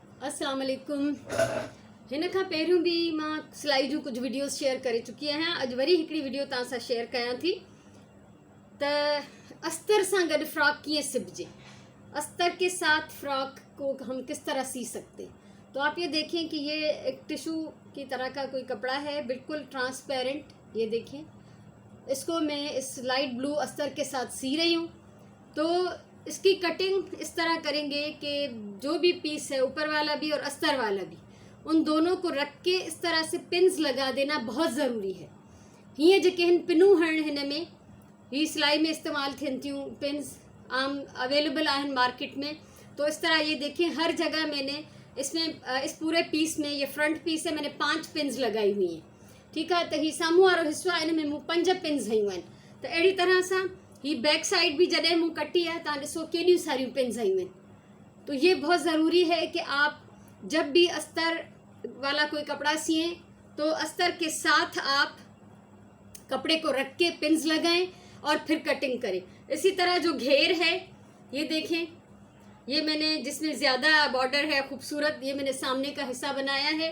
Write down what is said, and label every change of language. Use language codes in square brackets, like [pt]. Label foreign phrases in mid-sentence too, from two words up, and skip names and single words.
[ar] السلام عليكم. [sd] हिन खां पहिरियों भी मां सिलाई जूं कुछ वीडियोस शेयर करे चुकी आहियां। अॼु वरी हिकिड़ी वीडियो तव्हां सां शेयर कयां थी त अस्तर सां गॾु फ्रॉक कीअं सिबजे, [ur] استر کے ساتھ فراک کو ہم کس طرح سی سکتے. تو آپ یہ دیکھیں کہ یہ ایک ٹشو کی طرح کا کوئی کپڑا ہے، بالکل ٹرانسپیرنٹ. یہ دیکھیں، اس کو میں اس لائٹ بلیو استر کے ساتھ سی رہی ہوں. تو اس کی کٹنگ اس طرح کریں گے کہ جو بھی پیس ہے، اوپر والا بھی اور استر والا بھی، ان دونوں کو رکھ کے اس طرح سے پنز لگا دینا بہت ضروری ہے. [sd] हीअं जेके हिन पिनूं हण हिन में ही सिलाई में इस्तेमाल थियनि थियूं, पिन्स आम अवेलेबल आहिनि मार्केट में। [ur] تو اس طرح یہ دیکھیں، ہر جگہ میں نے اس میں اس پورے پیس میں، یہ [en] front piece [ur] ہے، میں نے 5 پنز لگائی ہوئی ہیں. ٹھیک ہے, [sd] तो ही साम्हूं वारो हिस्सो आहे, इन में मूं 5 पिन्स हयूं आहिनि। त अहिड़ी तरह सां ही [en] back side [sd] भी जॾहिं मूं कटी है, तव्हां ॾिसो केॾियूं सारियूं पिन्स हयूं आहिनि। [ur] تو یہ بہت ضروری ہے کہ آپ جب بھی استر والا کوئی کپڑا سیئیں تو استر کے ساتھ آپ کپڑے کو رکھ کے پنز لگائیں اور پھر کٹنگ کریں. اسی طرح جو گھیر ہے، یہ دیکھیں، یہ میں نے جس میں زیادہ بارڈر ہے خوبصورت، یہ میں نے سامنے کا حصہ بنایا ہے.